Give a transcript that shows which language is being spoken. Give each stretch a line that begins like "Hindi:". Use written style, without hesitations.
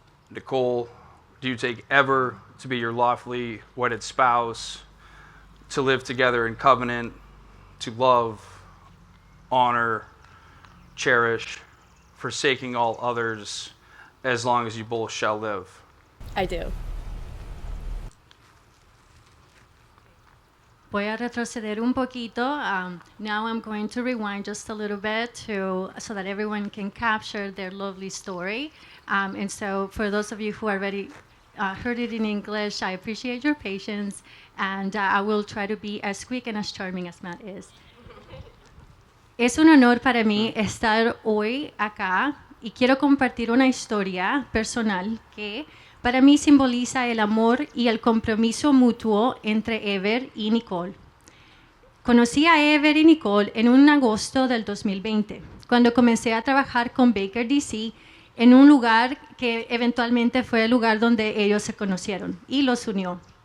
English: Nicole, do you take Ever to be your lawfully wedded spouse, to live together in covenant, to love, honor, cherish, forsaking all others, as long as you both shall live? I do.
Spanish: Voy a retroceder un poquito.
English: Now I'm going to rewind just a little bit so that everyone can capture their lovely story. And so for those of you who already heard it in English, I appreciate your patience, and I will try to be as quick and as charming as Matt is.
Spanish: Es un honor para mí estar hoy acá y quiero compartir una historia personal que para mí simboliza el amor y el compromiso mutuo entre Ever y Nicole. Conocí a Ever y Nicole en un agosto del 2020, cuando comencé a trabajar con Baker, D.C., en un lugar que eventualmente fue el lugar donde ellos se conocieron y los unió.